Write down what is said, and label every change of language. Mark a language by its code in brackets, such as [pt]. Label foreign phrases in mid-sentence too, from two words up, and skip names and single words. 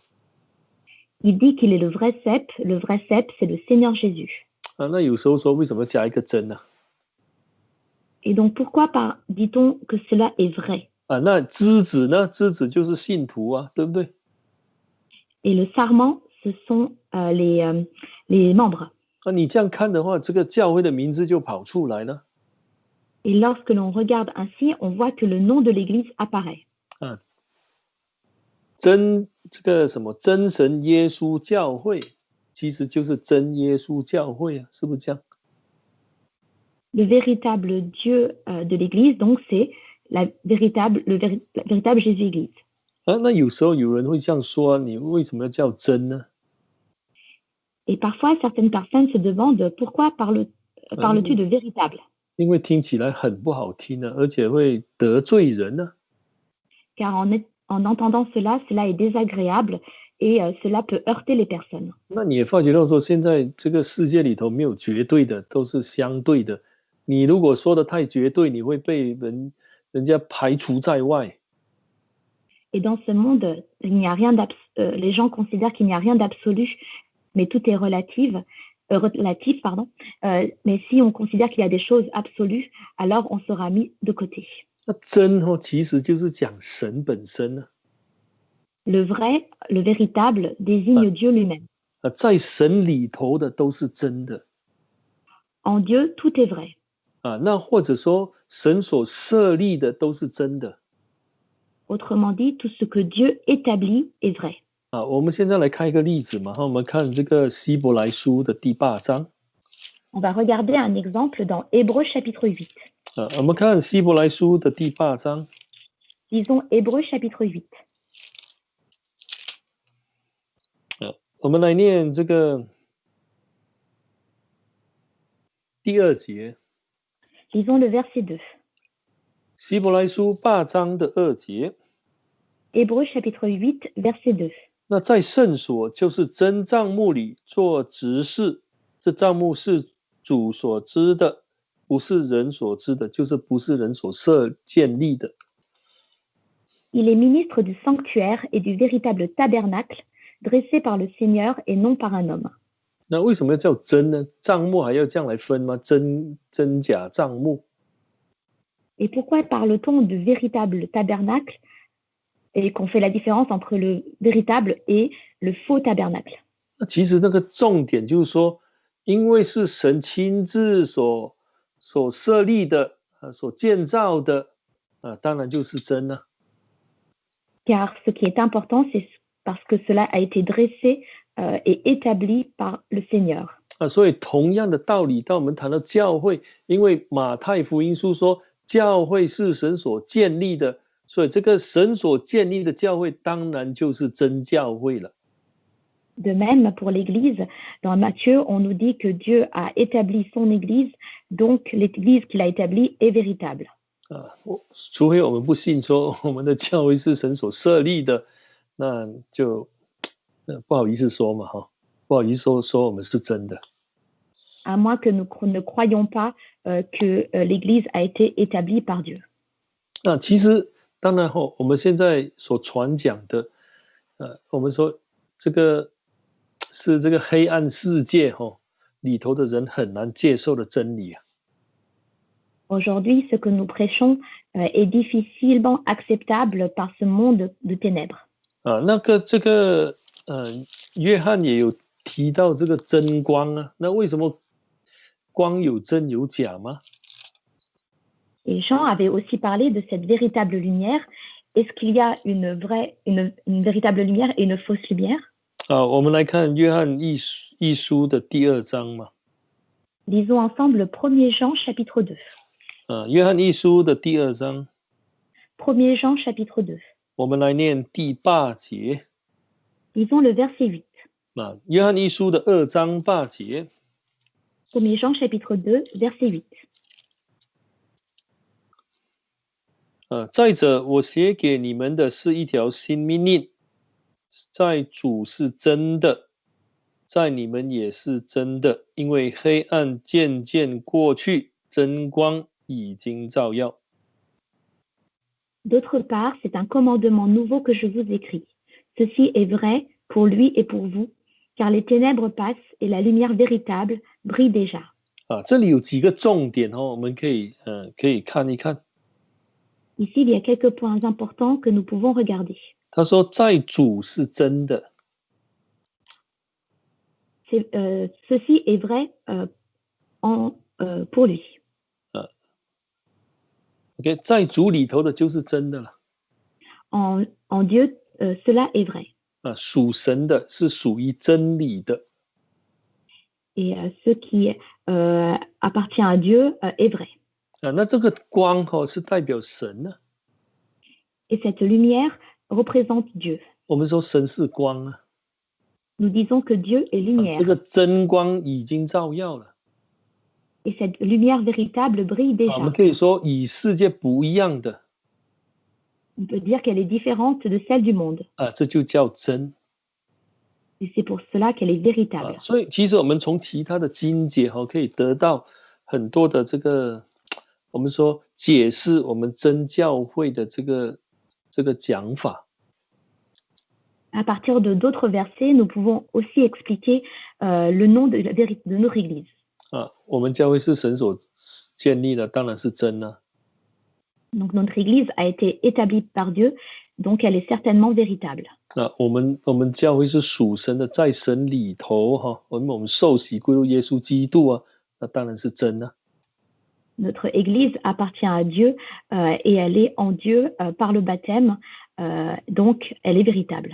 [fr] Il dit qu'il est le vrai cep c'est le Seigneur Jésus. [zh] 那有时候说为什么加一个真呢 [fr] Et donc pourquoi dit-on que cela est vrai? [zh] 那枝子呢？枝子就是信徒对不对？ [fr] Et le sarment, ce sont les membres. [zh] 你这样看的话，这个教会的名字就跑出来了。 [fr] Et lorsque l'on regarde ainsi, on voit que le nom de l'Église apparaît. [zh] 这个什么真神耶稣教会，其实就是真耶稣教会是不是这样？ [fr] Le véritable Dieu de l'Église, donc c'est la véritable Jésus-Église. [zh] 那有时候有人会这样说，你为什么要叫真呢？ [fr] Et parfois, certaines personnes se demandent pourquoi parles-tu de véritable? [zh] 因为听起来很不好听而且会得罪人 [fr] Car en entendant cela est désagréable et cela peut heurter les personnes. [zh] 那你也发觉到说，现在这个世界里头没有绝对的，都是相对的。你如果说的太绝对，你会被人家排除在外。 [fr] Et dans ce monde, les gens considèrent qu'il n'y a rien d'absolu, mais tout est relatif, pardon. Mais si on considère qu'il y a des choses absolues, alors on sera mis de côté. [zh] 那真其实就是讲神本身 [fr] Le vrai, le véritable, désigne Dieu lui-même. [zh] 在神里头的都是真的。 [fr] En Dieu, tout est vrai. [zh] 那或者说神所设立的都是真的。 [fr] Autrement dit, tout ce que Dieu établit est vrai. [zh] 我们现在来看一个例子嘛，我们看这个希伯来书的第8章。 [fr] On va regarder un exemple dans Hébreux chapitre 8. [zh] 我们看希伯来书的第8章。 [fr] Lisons Hébreux chapitre 8. [zh] 我们来念这个第2节。 [fr] Lisons le verset 2. [zh] 希伯来书8章的2节。 [fr] Hébreux chapitre 8, verset 2. [zh] 那在圣所，就是真帐幕里做执事，这帐幕是主所知的，不是人所知的，就是不是人所建立的。 [fr] Il est ministre du sanctuaire et du véritable tabernacle, dressé par le Seigneur et non par un homme. [zh] 那为什么要叫真呢？帐幕还要这样来分吗？真假帐幕。 [fr] Et pourquoi parle-t-on de véritable tabernacle et qu'on fait la différence entre le véritable et le faux tabernacle? [zh] 那其实那个重点就是说，因为是神亲自所设立的所建造的当然就是真了。 [fr] Car ce qui est important, c'est parce que cela a été dressé et établi par le Seigneur. [zh] 所以同样的道理，当我们谈到教会，因为马太福音书说教会是神所建立的，所以这个神所建立的教会当然就是真教会了。 [fr] De même, pour l'Église, dans Matthieu, on nous dit que Dieu a établi son Église, donc l'Église qu'il a établie est véritable. [zh] 除非我们不信说我们的教会是神所设立的，那就不好意思说嘛，不好意思说我们是真的。 [fr] À moins que nous ne croyions pas que l'Église a été établie par Dieu. [zh] 那其实当然我们现在所传讲的，我们说这个是这个黑暗世界里头的人很难接受的真理 [fr] Aujourd'hui, ce que nous prêchons est difficilement acceptable par ce monde de ténèbres. [zh] 约翰也有提到这个真光啊，那为什么光有真有假吗？ [fr] Et Jean avait aussi parlé de cette véritable lumière. Est-ce qu'il y a une véritable lumière et une fausse lumière? [zh] 我们来看约翰一书的第2章嘛。 [fr] Lisons ensemble 1 Jean chapitre 2. [zh] 约翰一书的第2章。 [fr] 1 Jean chapitre 2. [zh] 我们来念第8节。 [fr] Lisons le verset 8. [zh] 约翰一书的2章8节。 [fr] 1 Jean chapitre 2 verset 8. [zh] 再者，我写给你们的是一条新命令，在主是真的，在你们也是真的，因为黑暗渐渐过去，真光已经照耀。 [fr] D'autre part, c'est un commandement nouveau que je vous écris. Ceci est vrai pour lui et pour vous, car les ténèbres passent et la lumière véritable brille déjà. [zh] 这里有几个重点我们可以看一看。 [fr] Ici, il y a quelques points importants que nous pouvons regarder. [zh] 他说，在主是真的。 [fr] Ceci est vrai pour lui. [zh] OK， 在主里头的就是真的了。 [fr] En Dieu, cela est vrai. [zh] 属神的是属于真理的。 [fr] Et ce qui appartient à Dieu est vrai. [zh] 那这个光是代表神呢。 [fr] Et cette lumière représente Dieu. [zh] 我们说神是光啊。 [fr] Nous disons que Dieu est lumière. [zh] 这个真光已经照耀了。 [fr] Et cette lumière véritable brille déjà. [zh] 我们可以说与世界不一样的。 [fr] On peut dire qu'elle est différente de celle du monde. [zh] 这就叫真。 [fr] Et c'est pour cela qu'elle est véritable. [zh] 所以其实我们从其他的经节可以得到很多的这个我们说解释我们真教会的这个讲法。 [fr] À partir de d'autres versets, nous pouvons aussi expliquer le nom de notre Église. [zh] 我们教会是神所建立的，当然是真啊。 [fr] Donc notre Église a été établie par Dieu, donc elle est certainement véritable. [zh] 我们教会是属神的，在神里头我们受洗归入耶稣基督啊，那当然是真啊。 [fr] Notre Église appartient à Dieu et elle est en Dieu par le baptême, donc elle est véritable.